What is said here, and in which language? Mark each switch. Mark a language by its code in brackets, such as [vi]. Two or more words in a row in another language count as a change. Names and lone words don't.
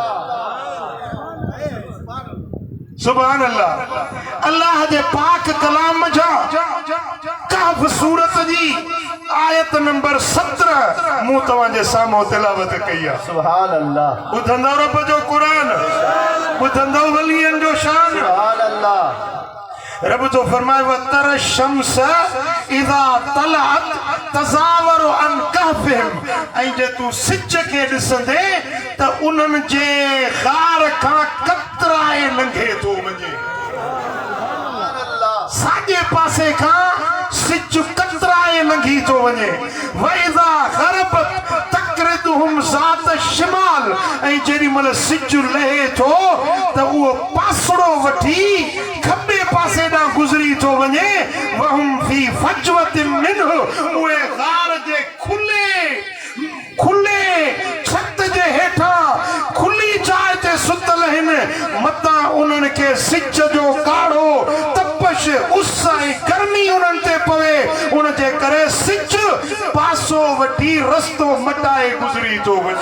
[ar] سبحان الله [sd] अल्लाह जे पाक कलाम जा कहफ सूरत जी आयत नंबर 17 मूं तव्हांजे साम्हूं तिलावत कई आहे [ar] سبحان الله [sd] ॿुधंदव रब जो क़ुरान ॿुधंदव वलियनि जो शान [ar] سبحان الله [sd] रब तो फरमाए [ar] وترى الشمس إذا طلعت تزاور عن كهفهم [sd] ऐं जे तू सिज खे ॾिसंदे त उन्हनि जे ग़ार खां कतराए लंघे थो वञे साॼे पासे खां सिज कतराए लंघी थो वञे [ar] وإذا غربت تقرضهم ذات الشمال [sd] ऐं जेॾी महिल सिज लहे थो त उहो पासड़ो वठी खॿे पासे ॾांहुं गुज़री थो वञे [ar] وهم في فجوة منه [sd] उहे ग़ार जे खुले छत जे हेठां खुली जाइ ते सुतल आहिनि मतां उन्हनि खे सिज जो काढ़ो तपश उस ऐं गर्मी उन्हनि ते पवे उन जे करे सिज पासो वठी रस्तो मटाए गुज़री थो वञे